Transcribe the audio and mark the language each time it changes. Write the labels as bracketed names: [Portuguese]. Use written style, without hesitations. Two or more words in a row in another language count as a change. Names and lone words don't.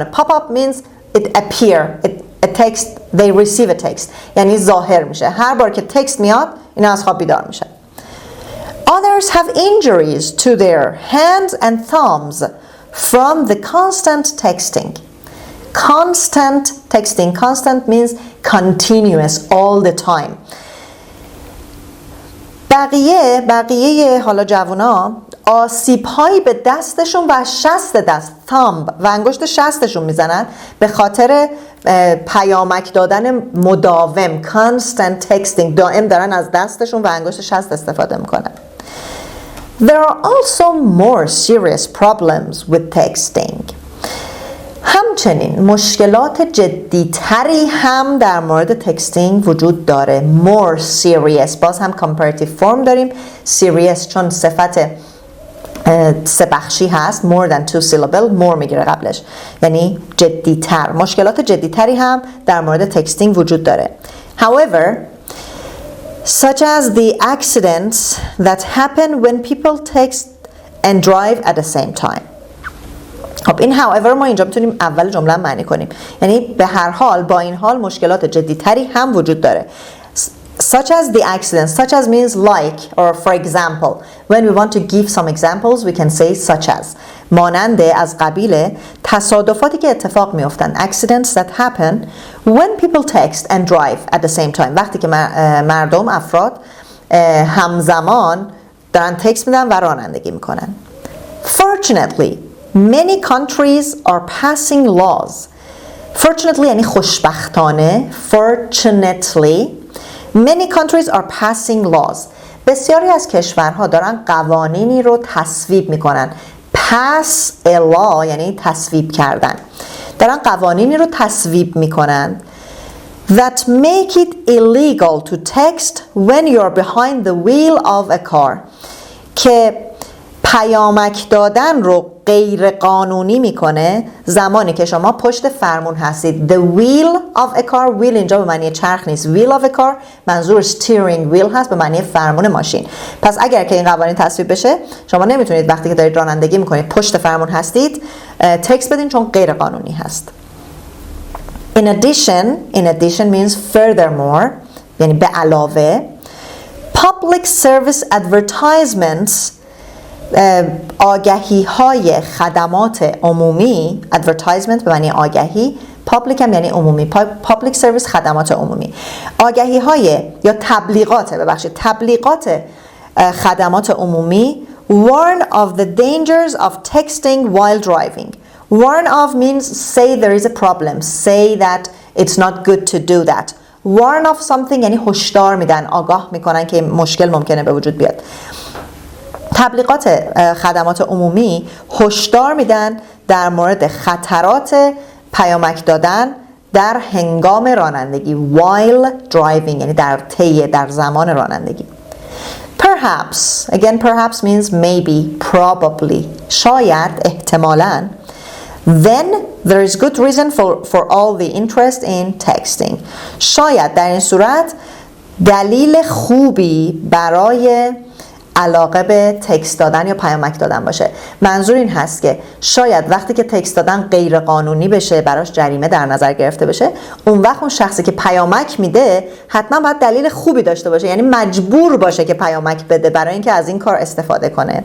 [English] pop up means it appear, a text, they receive a text. [Persian] یعنی ظاهر میشه. هر بار که تکست میاد اینا از خواب بیدار میشن. [English] Others have injuries to their hands and thumbs from the constant texting. Constant texting. Constant means continuous, all the time. [Persian] بقیه حالا جوونا آسیب‌هایی به دستشون و شست دست thumb و انگشت شستشون میزنن به خاطر پیامک دادن مداوم [English] constant texting. [Persian] دائم دارن از دستشون و انگشت شست استفاده میکنن. There are also more serious problems with texting. همچنین مشکلات جدی‌تری هم در مورد تکستینگ وجود داره. [English] More serious. [Persian] باز هم [English] comparative form [Persian] داریم. Serious چون صفت سه بخشی هست. [English] More than two syllable. More [Persian] میگیره قبلش. یعنی جدی‌تر. مشکلات جدی‌تری هم در مورد تکستینگ وجود داره. [English] However, such as the accidents that happen when people text and drive at the same time. [Persian] خب این however ما اینجا میتونیم اول جمله معنی کنیم. یعنی به هر حال با این حال مشکلات جدی‌تری هم وجود داره. [English] Such as the accidents. Such as means like or for example. When we want to give some examples we can say such as. [Persian] ماننده از قبیل تصادفاتی که اتفاق میافتند. [English] Accidents that happen when people text and drive at the same time. [Persian] وقتی که مردم افراد همزمان دارن تکست میدن و رانندگی میکنن. [English] Fortunately many countries are passing laws. [Persian] Fortunately یعنی خوشبختانه. [English] Fortunately many countries are passing laws. [Persian] بسیاری از کشورها دارن قوانینی رو تصویب میکنن. [English] Pass a law [Persian] یعنی تصویب کردن. دارن قوانینی رو تصویب میکنن [English] that make it illegal to text when you're behind the wheel of a car. [Persian] که پیامک دادن رو غیر قانونی میکنه زمانی که شما پشت فرمون هستید. [English] The wheel of a car. wheel [Persian] اینجا به معنی چرخ نیست. [English] wheel of a car [Persian] منظور [English] steering wheel [Persian] هست به معنی فرمون ماشین. پس اگر که این قوانین تصویب بشه شما نمیتونید وقتی که دارید رانندگی میکنید پشت فرمون هستید تکست بدین چون غیر قانونی هست. [English] In addition means furthermore [Persian] یعنی به علاوه. [English] Public service advertisements [Persian] آگهی های خدمات عمومی. advertisement به معنی آگهی. public هم یعنی عمومی. [English] public service [Persian] خدمات عمومی. آگهی های یا تبلیغات خدمات عمومی [English] warn of the dangers of texting while driving. warn of means say there is a problem. say that it's not good to do that. warn of something [Persian] یعنی هشدار میدن آگاه میکنن که مشکل ممکنه به وجود بیاد. تبلیغات خدمات عمومی هشدار میدن در مورد خطرات پیامک دادن در هنگام رانندگی. [English] while driving [Persian] یعنی در زمان رانندگی. [English] Perhaps. Again perhaps means maybe, probably. [Persian] شاید احتمالاً. [English] Then there is good reason for all the interest in texting. [Persian] شاید در این صورت دلیل خوبی برای علاقه به تکست دادن یا پیامک دادن باشه. منظور این هست که شاید وقتی که تکست دادن غیر قانونی بشه براش جریمه در نظر گرفته بشه اون وقت اون شخصی که پیامک میده حتما باید دلیل خوبی داشته باشه یعنی مجبور باشه که پیامک بده برای اینکه از این کار استفاده کنه.